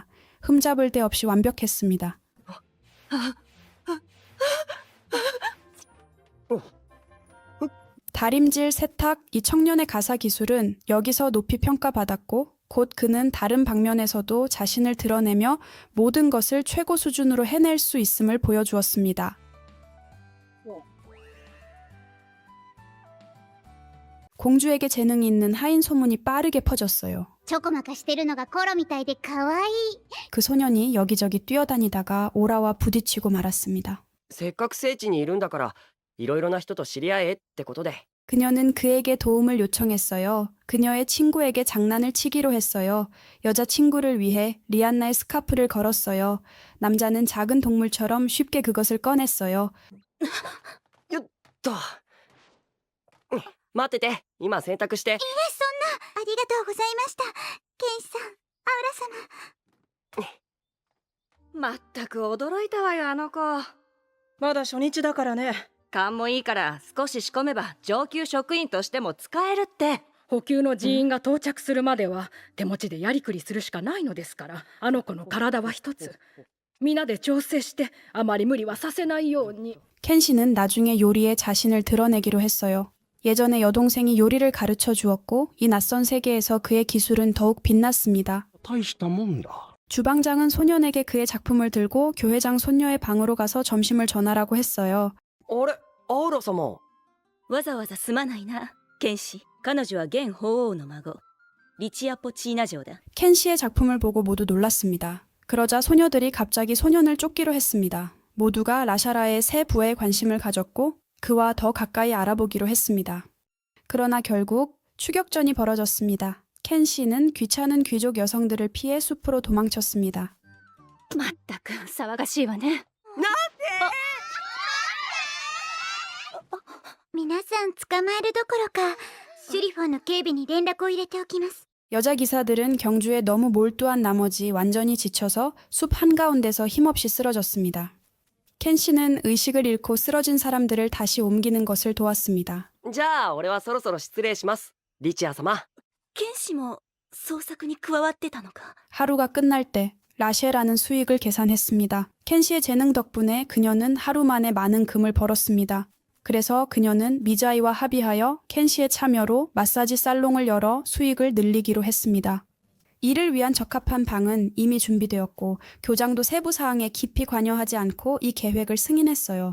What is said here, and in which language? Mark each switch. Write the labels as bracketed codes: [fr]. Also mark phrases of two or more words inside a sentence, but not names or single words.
[ko] 흠잡을 데 없이 완벽했습니다. 다림질, 세탁, 이 청년의 가사 기술은 여기서 높이 평가받았고 곧 그는 다른 방면에서도 자신을 드러내며 모든 것을 최고 수준으로 해낼 수 있음을 보여주었습니다. 공주에게 재능이 있는 하인 소문이 빠르게 퍼졌어요. [ja] ちょこまかしてるのがコロみたいで可愛い。 [ko] 그 소년이 여기저기 뛰어다니다가 오라와 부딪히고 말았습니다. [ja] せっかく聖地にいるんだから、いろいろな人と知り合えってことで。 [ko] 그녀는 그에게 도움을 요청했어요. 그녀의 친구에게 장난을 치기로 했어요. 여자친구를 위해 리안나의 스카프를 걸었어요. 남자는 작은 동물처럼 쉽게 그것을 꺼냈어요. [ja] よっと。待ってて、今洗濯して。ありがとうございました。剣士さん、アウラ様。まったく驚いたわよ、あの子。まだ初日だからね。勘もいいから少し仕込めば上級職員としても使えるって。補給の人員が到着するまでは手持ちでやりくりするしかないのですから、あの子の体は一つ。皆で調整してあまり無理はさせないように。 [ko] 켄 씨는 나중에 요리에 자신을 드러내기로 했어요. 예전에 여동생이 요리를 가르쳐 주었고 이 낯선 세계에서 그의 기술은 더욱 빛났습니다. [ja] 大したもんだ。 [ko] 주방장은 소년에게 그의 작품을 들고 교회장 손녀의 방으로 가서 점심을 전하라고 했어요. [ja] あれ、アウラ様。わざわざすまないな、剣士。彼女は現法王の孫、リチアポチーナ嬢だ。 [ko] 켄 씨의 작품을 보고 모두 놀랐습니다. 그러자 소녀들이 갑자기 소년을 쫓기로 했습니다. 모두가 라샤라의 새 부에 관심을 가졌고 그와 더 가까이 알아보기로 했습니다. 그러나 결국 추격전이 벌어졌습니다. 켄 씨는 귀찮은 귀족 여성들을 피해 숲으로 도망쳤습니다. [ja] まったく騒がしいわね。皆さん捕まえるどころか、シュリフォンの警備に連絡を入れておきます。 [ko] 여자 기사들은 경주에 너무 몰두한 나머지 완전히 지쳐서 숲 한가운데서 힘없이 쓰러졌습니다. 켄 씨는 의식을 잃고 쓰러진 사람들을 다시 옮기는 것을 도왔습니다. [ja] じゃあ、俺はそろそろ失礼します。リチア様。剣士も捜索に加わってたのか。 [ko] 하루가 끝날 때 라셰라는 수익을 계산했습니다. 켄 씨의 재능 덕분에 그녀는 하루 만에 많은 금을 벌었습니다. 그래서 그녀는 미자이와 합의하여 켄 씨의 참여로 마사지 살롱을 열어 수익을 늘리기로 했습니다. 이를 위한 적합한 방은 이미 준비되었고 교장도 세부 사항에 깊이 관여하지 않고 이 계획을 승인했어요.